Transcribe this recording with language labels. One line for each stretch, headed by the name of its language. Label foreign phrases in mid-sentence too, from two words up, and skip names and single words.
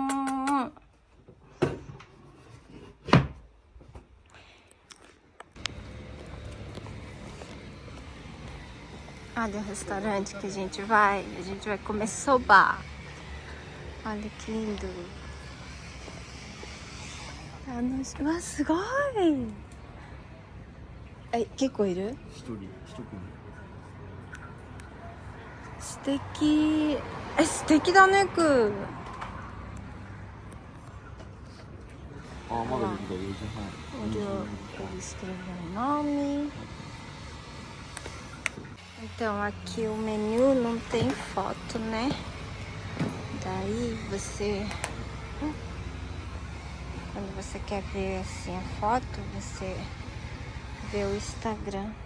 Portuguese: Olha o restaurante que a gente vai comer soba. Olha que lindo. Uau,
Japanese: すごい。結構いる？一組。素敵。素敵だね、く。まだできた、4時半。
Portuguese: Eles escreveram o nome. Então, aqui o menu não tem foto, né? Daí você... Quando você quer ver assim a foto, você vê o Instagram.